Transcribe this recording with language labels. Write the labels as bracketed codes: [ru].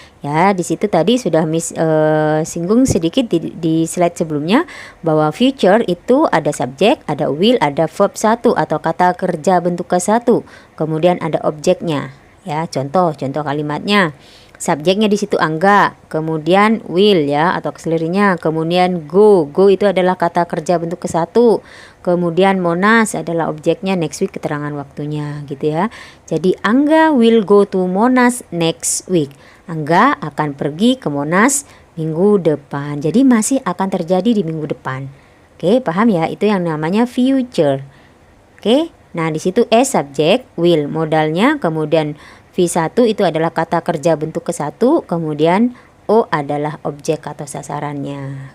[id] Ya, di situ tadi sudah Miss singgung sedikit di slide sebelumnya, bahwa future itu ada subjek, ada will, ada verb 1 atau kata kerja bentuk ke-1, kemudian ada objeknya. Ya, contoh kalimatnya. Subjeknya di situ Angga, kemudian will ya atau auxiliary-nya, kemudian go itu adalah kata kerja bentuk ke-1, kemudian Monas adalah objeknya, next week keterangan waktunya gitu ya. Jadi [en] Angga will go to Monas next week. [id] Angga akan pergi ke Monas minggu depan. Jadi masih akan terjadi di minggu depan. Oke, paham ya? Itu yang namanya future. Oke. Nah, di situ S subjek, will modalnya, kemudian V1 itu adalah kata kerja bentuk ke-1, kemudian O adalah objek atau sasarannya.